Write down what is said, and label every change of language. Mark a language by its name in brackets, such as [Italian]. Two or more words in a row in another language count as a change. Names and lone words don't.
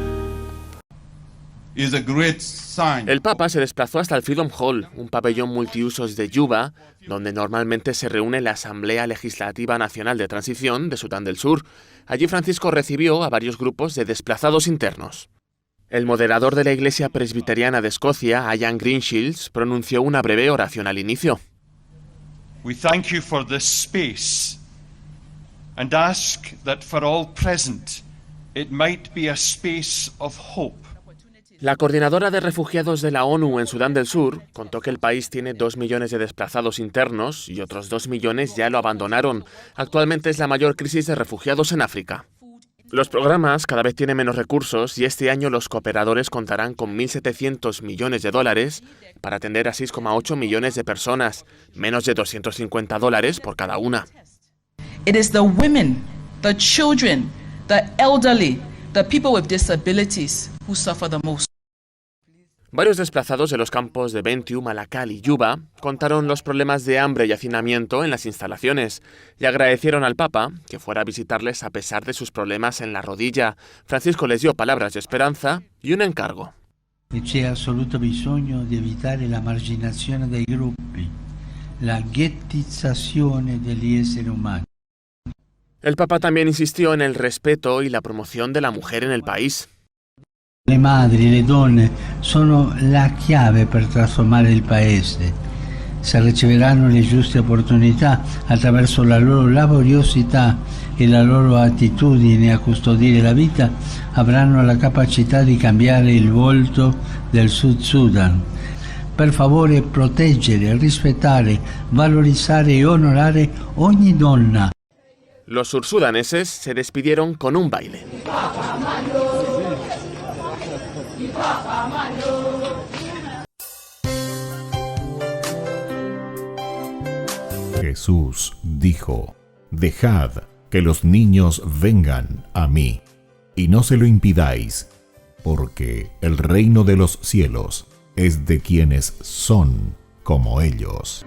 [Spanish] El Papa se desplazó hasta el Freedom Hall, un pabellón multiusos de Yuba, donde normalmente se reúne la Asamblea Legislativa Nacional de Transición de Sudán del Sur. Allí Francisco recibió a varios grupos de desplazados internos. El moderador de la Iglesia Presbiteriana de Escocia, Ian Greenshields, pronunció una breve oración al inicio. [English] We thank you for this space and ask that for all present it might be a space of hope. [Spanish] La coordinadora de refugiados de la ONU en Sudán del Sur contó que el país tiene 2 millones de desplazados internos y otros 2 millones ya lo abandonaron. Actualmente es la mayor crisis de refugiados en África. Los programas cada vez tienen menos recursos y este año los cooperadores contarán con $1.700 millones para atender a 6,8 millones de personas, menos de $250 por cada una. [English] It is the women, the children, the elderly, the people with disabilities who suffer the most. [Spanish] Varios desplazados de los campos de Bentiu, Malakal y Yuba contaron los problemas de hambre y hacinamiento en las instalaciones y agradecieron al Papa que fuera a visitarles a pesar de sus problemas en la rodilla. Francisco les dio palabras de esperanza y un encargo. [Italian] C'è assoluto bisogno di evitare la marginazione dei gruppi, la ghettizzazione degli esseri umani. [Spanish] El Papa también insistió en el respeto y la promoción de la mujer en el país. [Italian] Le madri, le donne sono la chiave per trasformare il paese. Se riceveranno le giuste opportunità attraverso la loro laboriosità e la loro attitudine a custodire la vita, avranno la capacità di cambiare il volto del Sud Sudan. Per favore proteggere, rispettare, valorizzare e onorare ogni donna. [Spanish] Los sursudaneses se despidieron con un baile. Jesús dijo: Dejad que los niños vengan a mí, y no se lo impidáis, porque el reino de los cielos es de quienes son como ellos.